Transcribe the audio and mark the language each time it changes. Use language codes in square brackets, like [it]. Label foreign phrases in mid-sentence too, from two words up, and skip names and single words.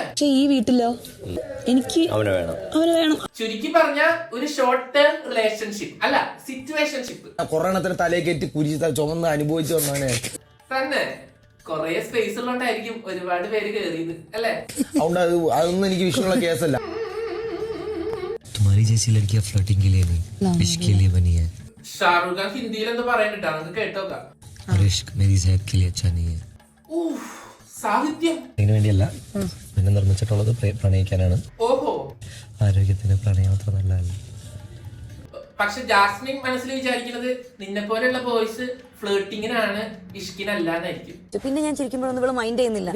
[ml] പക്ഷെ ഈ വീട്ടിലോ എനിക്ക് അവനെ വേണം. അവന് വേണം. ചുരുക്കി പറഞ്ഞ ഒരു [en] short term relationship [ml] അല്ല, സിറ്റുവേഷൻഷിപ്പ് കൊറോണത്തിന് തലയെ കയറ്റി കുരിശി ചുമന്ന് അനുഭവിച്ചു വന്നാണ്. തന്നെ കൊറേ സ്പേസ് ഉള്ളോണ്ടായിരിക്കും ഒരുപാട് പേര് കേറിയത് അല്ലെ? അതുകൊണ്ട് അതൊന്നും എനിക്ക് വിഷയമുള്ള കേസല്ല. [hi] तुम्हारी जैसी लड़कियां फ्लर्टिंग के लिए नहीं इश्क के लिए बनी है [ml] ഷാറുഖ് ഖാൻ ഹിന്ദിയിൽ എന്താ പറയണ്ടിട്ടാ, നമുക്ക് കേട്ടോക്കാം. [hi] और इश्क मेरी सेहत के लिए अच्छा नहीं है. [ml] സാഹിത്യം അതിനു വേണ്ടിയല്ല, പിന്നെ നിർമ്മിച്ചിട്ടുള്ളത് പ്രണയിക്കാനാണ്. ഓഹോ. ആരോഗ്യത്തിന് പ്രണയം അത്ര നല്ലതല്ല. പക്ഷെ ജാസ്മിൻ മനസ്സിൽ വിചാരിക്കുന്നത് നിന്നെ പോലെയുള്ള ബോയ്സ് ഫ്ലേട്ടിങ്ങിനാണ്, ഇഷ്കിനല്ലാന്നായിരിക്കും. പിന്നെ ഞാൻ ചിരിക്കുമ്പോഴൊന്നും ഇവിടെ മൈൻഡ് ചെയ്യുന്നില്ല.